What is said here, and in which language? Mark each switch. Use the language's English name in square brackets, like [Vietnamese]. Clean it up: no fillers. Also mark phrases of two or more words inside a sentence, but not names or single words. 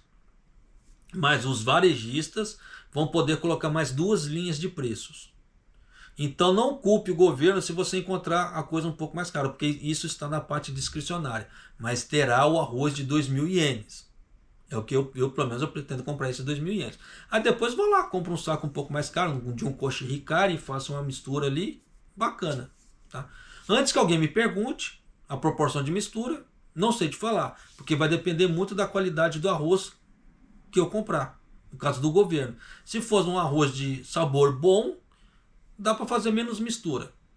[Portuguese] Mas os varejistas vão poder colocar mais 2 linhas de preços. Então não culpe o governo se você encontrar a coisa um pouco mais cara, porque isso está na parte discricionária. Mas terá o arroz de 2.000 ienes. É o que eu pelo menos eu pretendo comprar esses 2.000 ienes. Aí depois vou lá, compro um saco um pouco mais caro, de um koshi hikari, e faço uma mistura ali, bacana. Tá? Antes que alguém me pergunte a proporção de mistura, não sei te falar, porque vai depender muito da qualidade do arroz que eu comprar, no caso do governo. Se for um arroz de sabor bom, dá para fazer menos mistura.